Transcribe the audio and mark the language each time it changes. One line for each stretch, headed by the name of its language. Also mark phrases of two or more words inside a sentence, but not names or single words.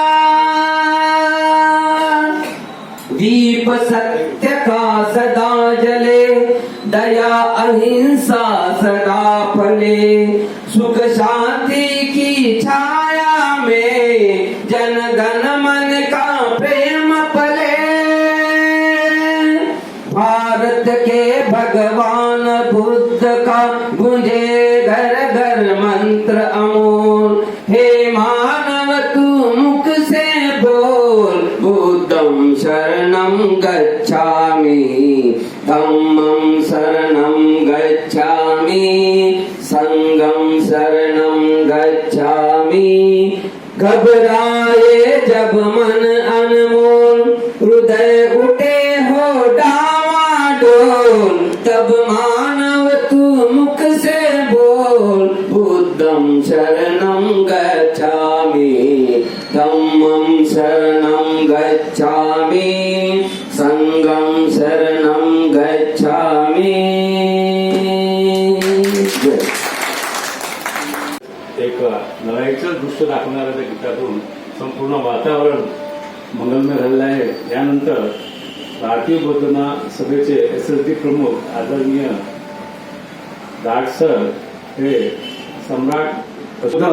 Hindi: दीप सत्य का सदा जले, दया अहिंसा सदा फले, सुख शांति की छाया में जन गण मन का प्रेम पले. भारत के भगवान बुद्ध का गूंजे घर घर मंत्र अमोल, हे मानव तू मुख से बोल,
Pali: बुद्धं शरणं गच्छामि, धम्मं शरणं गच्छामि, संघं शरणं गच्छामि.
Hindi: घबराए जब मन अनमोल, हृदय उठे हो डावाडोल, तब मानव तू मुख से बोल,
Pali: बुद्धं शरणं गच्छामि, धम्मं शरणं गच्छामि, संघं शरणं गच्छामि.
Marathi: एक लढाईचं दृश्य दाखवणाऱ्या त्या गीतातून संपूर्ण वातावरण मंगलमय झालेलं आहे. यानंतर भारतीय बौद्ध सभेचे एसएसटी प्रमुख आदरणीय दाट सर हे सम्राट